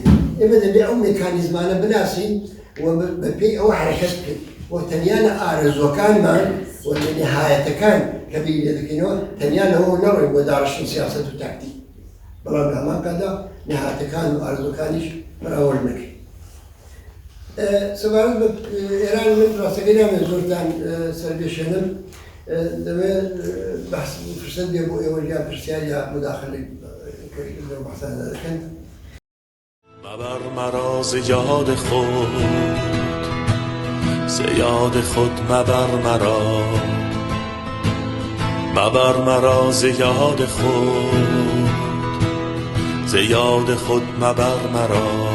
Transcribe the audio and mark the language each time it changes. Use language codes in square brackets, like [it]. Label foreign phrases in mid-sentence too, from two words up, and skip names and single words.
[ckb] ئێمە دەبێت ئەو مێکانیزمانە بناسین و بەپێی ئەوە حرەکەت بکەین، و تەنیا لە ئارەزوەکانمان و لە نهایەتەکان کە بیرێ دەکەینەوە تەنیا لەوە نەڕۆین بۆ داڕشتن سیاسەت و تاکتیک، بەڵام لە هەمان کاتدا نهایەتەکان و ئارەزوەکانیش بەراورد نەکەین. سەبارەت بە ئێران من ڕاستەکەی نامێت زۆرتان سەربێشێنم، دەبێت بەحس فرسەت بێ بۆ ئێوە یا پرسیار یا مداخلەی لەو بەحسانە دەکەن. [fa] مبر مرا ز یاد خود، ز یاد خود مبر مرا، مبر مرا ز یاد خود، ز یاد خود مبر مرا.